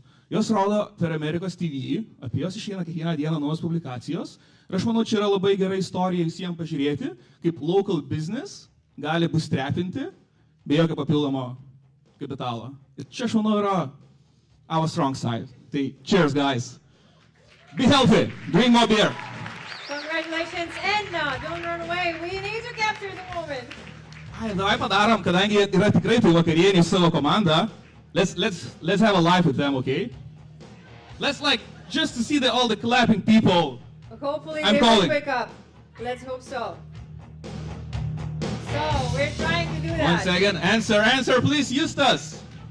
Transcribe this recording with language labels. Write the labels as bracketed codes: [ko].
[lt] Jos rodo per Amerikos TV, apie jos išeina kiekvieną dieną naujos publikacijos. Ir aš manau, čia yra labai gera istorija visiems pažiūrėti, kaip [en] local business [lt] gali bootstrapinti be jokio papildomo kapitalo. Ir čia, aš manau, yra [en] our strong side. Tai cheers, guys. Be healthy. Drink more beer. Congratulations, and don't run away. We need to capture the moment. [lt] Ai, davai padarom, kadangi yra tikrai tų vakarienį savo komandą. [en] Let's have a live with them, okay? Let's just to see all the clapping people. Hopefully I'm they calling. will pick up. Let's hope so. So, we're trying to do that. 1 second. Answer, please, Eustace.